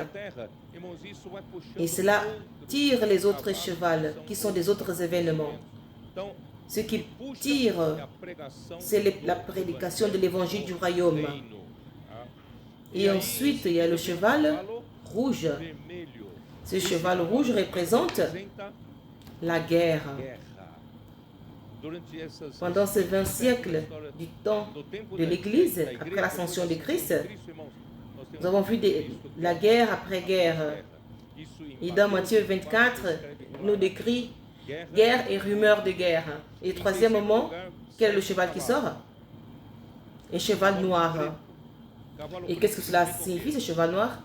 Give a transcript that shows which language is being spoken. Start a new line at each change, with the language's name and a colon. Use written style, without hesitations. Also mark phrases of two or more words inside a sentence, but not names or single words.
French: Et cela tire les autres chevals qui sont des autres événements. Ce qui tire, c'est la prédication de l'évangile du royaume. Et ensuite, il y a le cheval rouge.
Portuguese: vermelho.
French: Ce cheval rouge représente
Portuguese: Representa
French: la guerre.
Portuguese: guerra. Durante essas
French: Pendant ces 20 siècles du temps
Portuguese: do tempo
French: de l'Église, après l'ascension de Christ,
Portuguese: irmãos, nós temos
French: nous avons vu la guerre après guerre.
Portuguese: isso
French: Et dans Matthieu 24, il nous décrit guerre et rumeur de guerre. Et troisièmement, quel est le cheval qui sort? Un cheval noir. Et qu'est-ce que cela signifie, ce cheval noir?